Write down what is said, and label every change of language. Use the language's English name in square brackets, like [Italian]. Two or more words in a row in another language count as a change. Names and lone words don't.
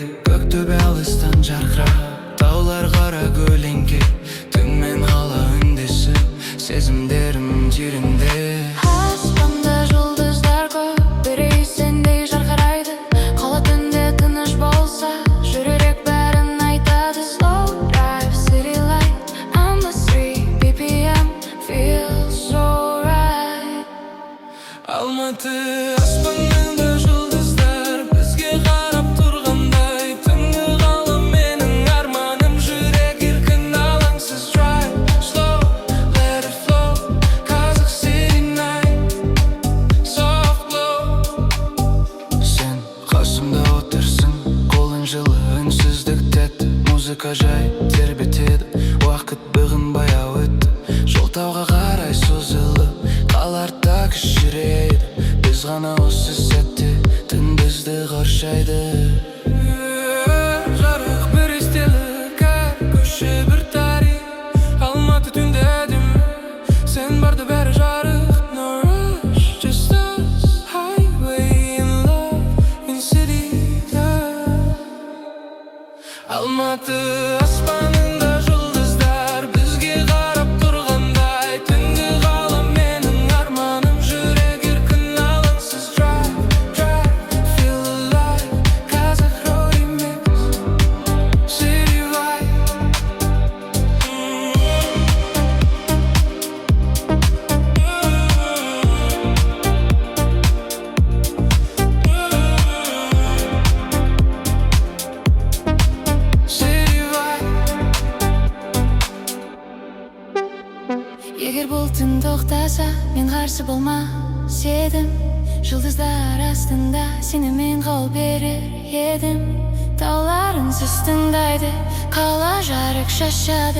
[Kazakh] Көктөбе алыстан жарқырап, таулар қара көлеңке. Түнмен қала үндесіп, сезімдерім тереңде. Аспанда жұлдыздар көп, біреу сендей жарқырайды. Қала түнде тыныш болса, жүрек бәрін айтады. [English] Slow drive, city light, on the street, BPM feels so right. [Kazakh] Алматы аспанында жұлдыздар бізге қарап тұрғандай. Түнгі қала менің арманым, жүрек еркін алаңсыз. [English] Try slow, let it flow. Қазақ City night, soft glow. [Kazakh] Сен қасымда отырсың, қолың жылы, үнсіздік тәтті. Музыка жай тербетеді, уақыт бүгін баяу өтті. Жол тауға қарай созылып, қаларда кішірейді. Біз ғана осы сәтте түн бізді қоршайды. Жарық бір естелік, әр көше бір тарих. Алматы түнде әдемі, сен барда бәрі жарық. [English] No rush, just us, highway in love, in city love. [Kazakh] Алматы аспанында жұлдыздар бізге қарап тұрғандай. Түнгі қала менің арманым, жүрек еркін алаңсыз. [English] Drive, feel alive. Қазақ Road Remix, city vibe. City vibe. [Kazakh] Егер бұл түн тоқтаса, мен қарсы болмас едім. Жұлдыздар астында сенімен қол берер едім. Тауларын сіз тыңдайды, қала жарық шашады.